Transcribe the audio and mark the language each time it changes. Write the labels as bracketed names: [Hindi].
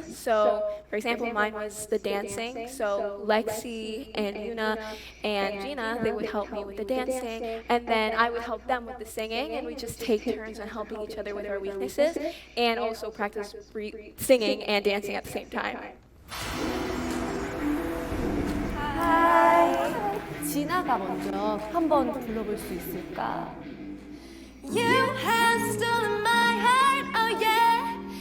[English] So for example, mine was the dancing. So Lexi and Yuna and Gina, they would help me with the dancing, and then I would help them with the singing, and we just take turns on helping each other with our weaknesses, and also practice singing and dancing at the same time. Hi. [Korean] 진아가 먼저 한번 불러볼 수 있을까? [English] You have stolen my heart, oh yeah.